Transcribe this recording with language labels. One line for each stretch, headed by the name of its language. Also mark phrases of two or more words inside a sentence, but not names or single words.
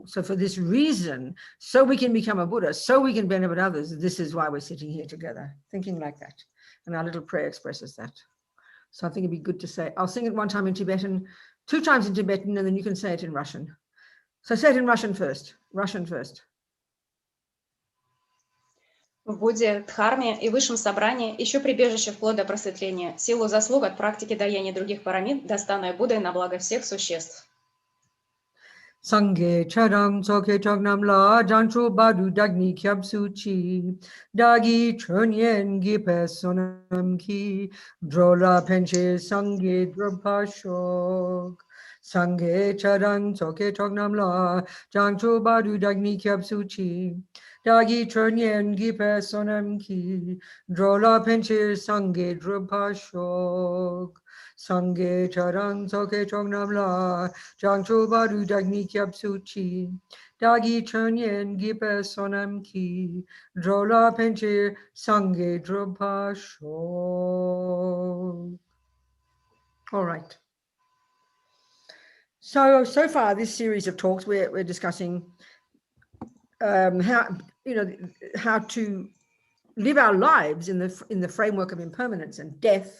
English: So for this reason, so we can become a Buddha, so we can benefit others, this is why we're sitting here together, thinking like that. And our little prayer expresses that. So I think it'd be good to say, I'll sing it one time in Tibetan, 2 times in Tibetan, and then you can say it in Russian. So say it in Russian first. Russian first.
Russian: В Будде, Дхарме и Высшем Собрании ищу прибежище вплоть до просветления, силу заслуг от практики даяния других парамид, достанную Буддой на благо всех существ.
Tibetan: སངས་རྒྱས་ཆོས་དང་ཚོགས་ཀྱི་མཆོག་རྣམས་ལ་བྱང་ཆུབ་བར་དུ་བདག་ནི་སྐྱབས་སུ་མཆི་བདག་གིས་སྦྱིན་སོགས་བགྱིས་པའི་བསོད་ནམས ཀྱིས་འགྲོ་ལ་ཕན་ཕྱིར་སངས་རྒྱས་འགྲུབ་པར་ཤོག་སངས་རྒྱས་ཆོས་དང་ཚོགས་ཀྱི་མཆོག་རྣམས་ལ བྱང་ཆུབ་བར་དུ་བདག་ནི་སྐྱབས་སུ་མཆི་བདག་གིས་སྦྱིན་སོགས་བགྱིས་པའི་བསོད་ནམས་ཀྱིས་འགྲོ་ལ་ཕན་ཕྱིར་སངས་རྒྱས་འགྲུབ་པར་ཤོག་སངས་རྒྱས་ཆོས་དང་ཚོགས་ཀྱི་མཆོག་རྣམས་ལ་བྱང་ཆུབ་བར་དུ་བདག་ནི་སྐྱབས་སུ་མཆི་བདག་གིས་སྦྱིན་སོགས་བགྱིས་པའི་བསོད་ནམས་ཀྱིས་འགྲོ་ལ་ཕན་ཕྱིར་སངས་རྒྱས་འགྲུབ་པར་ཤོག.
English: All right. So far this series of talks we're discussing how to live our lives in the framework of impermanence and death.